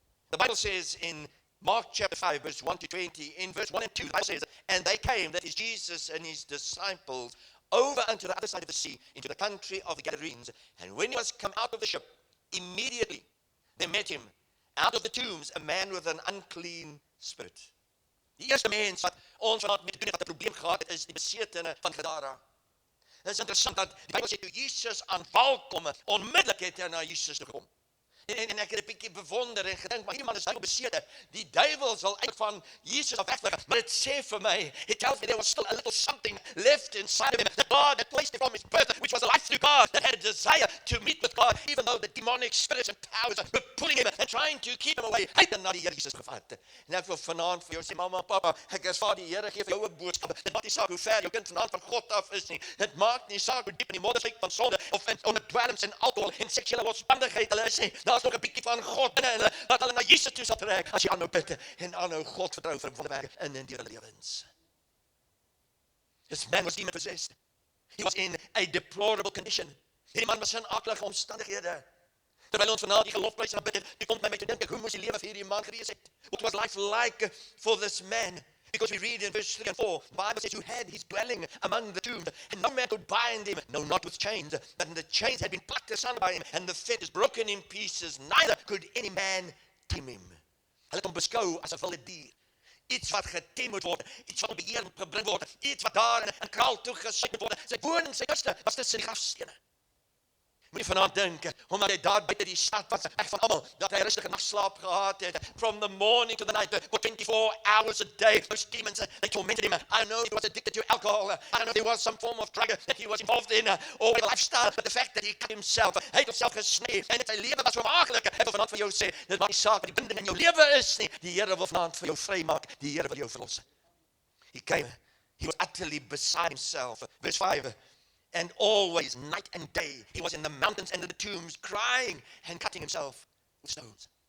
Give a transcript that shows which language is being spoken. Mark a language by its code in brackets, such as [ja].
[en] The Bible says in Mark chapter 5, verse 1 to 20, in verse 1 and 2, the Bible says, and they came, that is Jesus and his disciples, over unto the other side of the sea, into the country of the Gadarenes. And when he was come out of the ship, immediately they met him, out of the tombs, a man with an unclean spirit. [af] Die eerste mens wat ons vanaand met doen het, wat 'n probleem gehad het, is die besetene van Gadara. Het is interessant dat die Bybel sê, toe Jesus aan wal kom, onmiddellik het hy na Jesus toe gekom. En ek het 'n bietjie bewonder en gedink, maar hierdie man is nou besete. Die duiwel sal uit van Jesus af wegvlug. Maar dit sê vir my, [en] it tells me there was still a little something left inside of him. That God had placed him from his birth, which was a life through God, that had a desire to meet with God, even though the demonic spirits and powers were pulling him and trying to keep him away. [af] Hy het na die Here Jesus gevat. En ek wil vanaand vir jou sê, mamma, papa, ek is vir die Here gee vir jou 'n boodskap. Dit maak nie saak hoe ver jou kind vanaand van God af is nie. Dit maak nie saak hoe diep in die modderskyk van sonde of in onder dwelms en alkohol en seksuele losbandigheid hulle is nie. Daar's nog 'n bietjie van God binne hulle, dat hulle na Jesus toe sal trek, as jy aanhou bid en aanhou God vertrou vir wonderwerke in en deur hulle lewens. [en] This man was demon possessed. He was in a deplorable condition. [af] Hierdie man was in aaklige omstandighede. Terwyl ons vanaand die gelofprys en bid het, die kom my te dink, hoe moes die lewe vir hierdie man gewees het? [en] What was life like for this man? Because we read in verse 3 and 4, the Bible says, who had his dwelling among the tombs, and no man could bind him, no, not with chains, but the chains had been plucked asunder by him, and the fetters broken in pieces, neither could any man tame him. [af] Hulle het hom beskou as 'n wilde dier. Iets wat getem moet word, iets wat beheer moet gebring word, iets wat daar in 'n kraal toegesit moet word. Sy woning, sy kuste, was tussen die grafstene. Moet jy vanaand dink, omdat hy daar buite die stad was, ek van almal, dat hy rustige nagslaap gehad het, [en] from the morning to the night, for 24 hours a day, those demons, they tormented him. I don't know if he was addicted to alcohol, I don't know if there was some form of drug that he was involved in, or a lifestyle, but the fact that he cut himself, [af] hy het homself gesnee, en sy lewe was vermaaklik. Ek wil vanaand vir jou sê, dit maak nie saak wat die binding in jou lewe is nie, die Here wil vanaand vir jou vrymaak, die Here wil jou verlos. [en] He came, he was utterly beside himself. Verse 5, and always, night and day, he was in the mountains and in the tombs, crying and cutting himself with stones.